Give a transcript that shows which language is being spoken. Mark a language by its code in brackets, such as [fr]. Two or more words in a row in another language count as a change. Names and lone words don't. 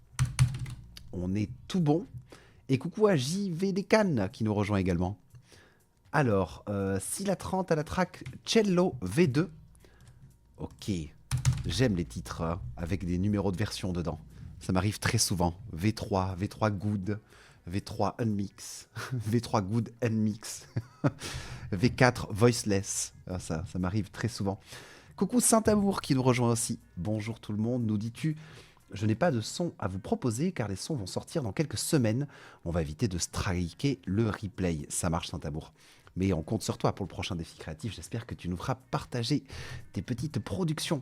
[fr] On est tout bon. Et coucou à JV Descanes qui nous rejoint également. Alors, Sila30 à la track Cello V2. Ok, j'aime les titres avec des numéros de version dedans. Ça m'arrive très souvent. V3, V3 Good, V3 Unmix, V3 Good Unmix, V4 Voiceless. Ça m'arrive très souvent. Coucou Saint-Amour qui nous rejoint aussi. Bonjour tout le monde, nous dis-tu. Je n'ai pas de son à vous proposer car les sons vont sortir dans quelques semaines. On va éviter de striker le replay. Ça marche Saint-Amour. Mais on compte sur toi pour le prochain défi créatif. J'espère que tu nous feras partager tes petites productions.